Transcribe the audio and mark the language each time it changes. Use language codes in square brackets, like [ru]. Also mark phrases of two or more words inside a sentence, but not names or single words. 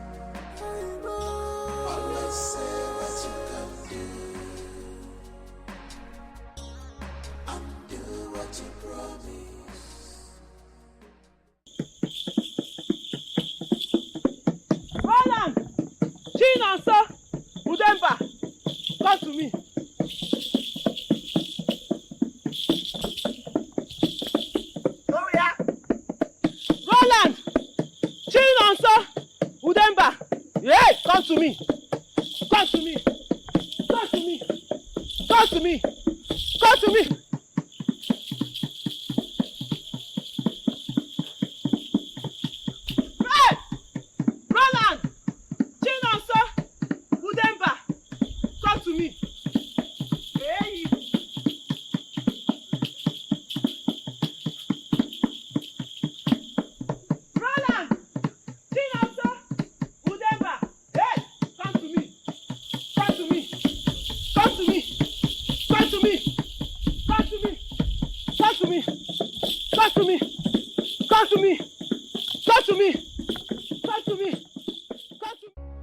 [en] Always say what you can do, and do what you promise. Roland! Chinonso! Udemba! Come to me. Roland! Chinonso! Udemba! Hey, come to me. Come to me. Come to me. Come to me. Come to me. Hey! Roland! Chinonso! Udemba! Come to me. Hey! Roland! Chinonso! Udemba! Hey! Come to me. Come to me. Come to me. Come to me. Come to me. Come to me. Come to me. Come to me. Come to me. Come to me. Come to me.